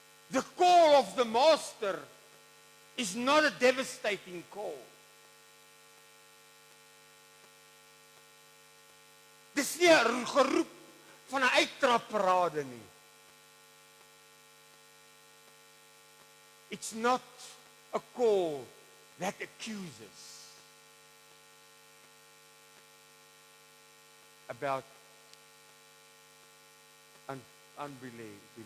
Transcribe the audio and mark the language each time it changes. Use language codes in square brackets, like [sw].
[en] The call of the master is not a devastating call. [af] Dis nie 'n geroep van 'n uittrapparade nie. [en] It's not a call that accuses about unbelief.